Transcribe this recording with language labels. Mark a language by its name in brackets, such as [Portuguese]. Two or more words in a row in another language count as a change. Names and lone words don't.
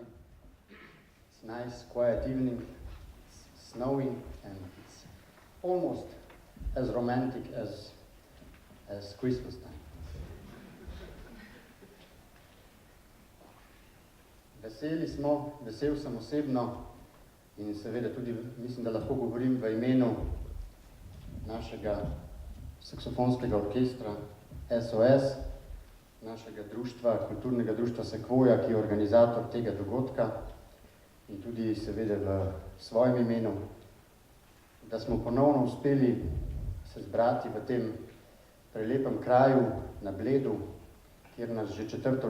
[English] It's nice, quiet evening. It's snowing and it's almost as romantic as Christmas time. [Slovenian] Vesel sem osebno in seveda tudi mislim, da lahko govorim v imenu našega saksofonskega orkestra SOS, našega društva, kulturnega društva Sequoia, ki je organizator tega dogodka in tudi seveda v svojem imenu, da smo ponovno uspeli se zbrati v tem prelepem kraju na Bledu, kjer nas že 4.